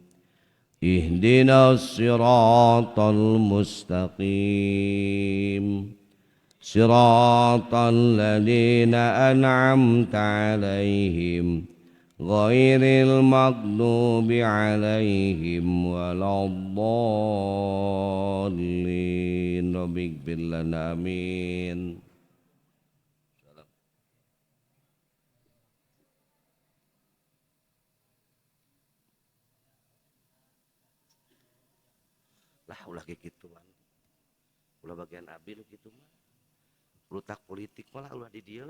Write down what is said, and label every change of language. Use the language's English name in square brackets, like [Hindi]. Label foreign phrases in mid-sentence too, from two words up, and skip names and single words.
[Arabic] اهدنا الصراط المستقيم. صراط الذين أنعمت عليهم غير المغضوب عليهم ولا الضالين. ربي اغفر لنا آمين. [Sundanese] Lah ulah kitu mah. Ulah bagian abdi nu kitu mah. Rutak politik malah ulah di dieu lah.